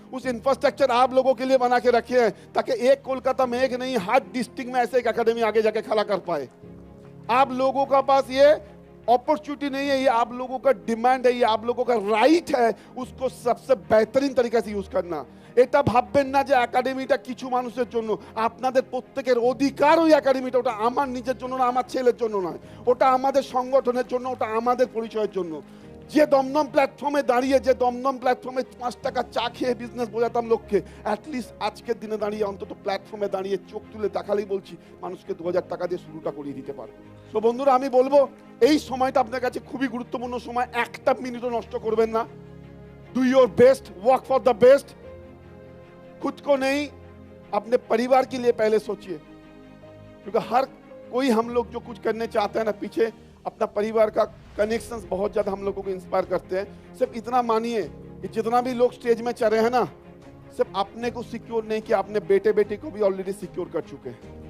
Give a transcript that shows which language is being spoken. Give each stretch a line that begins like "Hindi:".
Hindi: उस इंफ्रास्ट्रक्चर आप लोगों के लिए बना के रखे हैं, ताकि एक कोलकाता में एक नहीं, हर डिस्ट्रिक्ट में ऐसे एक एकेडमी आगे जाके खड़ा कर पाए। आप लोगों का पास ये अपॉर्चुनिटी नहीं है, ये आप लोगों का डिमांड है, ये आप लोगों का राइट है, उसको सबसे बेहतरीन तरीके से यूज करना।
Bangla: এটা ভাববেন না যে একাডেমিটা কিছু মানুষের জন্য, আপনাদের প্রত্যেকের অধিকার ওই একাডেমিটা। ওটা আমার নিজের জন্য না, আমার ছেলের জন্য নয়, ওটা আমাদের সংগঠনের জন্য, ওটা আমাদের পরিচয়ের জন্য। যে দমদম প্ল্যাটফর্মে দাঁড়িয়ে, যে দমদম প্ল্যাটফর্মে 5 টাকা চা খেয়ে বিজনেস বোঝাতাম লোককে, অ্যাটলিস্ট আজকের দিনে দাঁড়িয়ে অন্তত প্ল্যাটফর্মে দাঁড়িয়ে চোখ তুলে তাকালেই বলছি মানুষকে 2000 টাকা দিয়ে শুরুটা করিয়ে দিতে পারবো। তো বন্ধুরা আমি বলবো এই সময়টা আপনার কাছে খুবই গুরুত্বপূর্ণ সময়, একটা মিনিটও নষ্ট করবেন না।
English: Do your best, work for the best.
Hindi: खुद को नहीं, अपने परिवार के लिए पहले सोचिए, क्योंकि हर कोई हम लोग जो कुछ करने चाहते हैं ना, पीछे अपना परिवार का कनेक्शंस बहुत ज्यादा हम लोगों को इंस्पायर करते हैं। सिर्फ इतना मानिए कि जितना भी लोग स्टेज में चढ़े हैं ना, सिर्फ अपने को सिक्योर नहीं किया, अपने बेटे बेटी को भी ऑलरेडी सिक्योर कर चुके हैं।